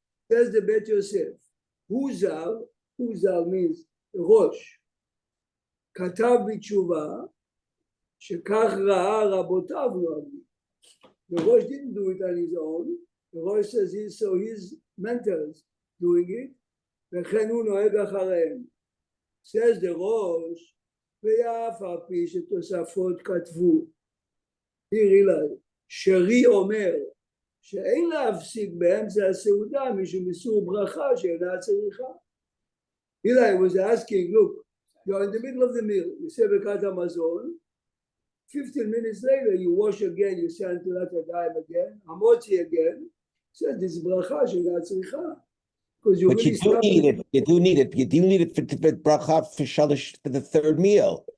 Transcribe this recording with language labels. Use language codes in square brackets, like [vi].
[en] Says the Beit Yosef. Huzal means Rosh. [he] Katav b'tshuva shekach ra'a rabotav no'agim. [en] The Rosh didn't do it on his own. The Rosh says he saw his mentors doing it. [he] וכן הוא נוהג אחריהם. [en] Says the Rosh, [he] ואף על פי שתוספות כתבו. [en] He realized, [he] שרי אומר, שאין להפסיק באמצע הסעודה משום איסור ברכה שאינה צריכה. [en] Eli was asking, look, you're in the middle of the meal, you say ברכת המזון, 15 minutes later, you wash again, you say until that time again, hamotzi again, says this is [he] bracha she'ena tzricha. [en] Because you But really you do need it. You do need it. You do need it for bracha for shalish for the third meal.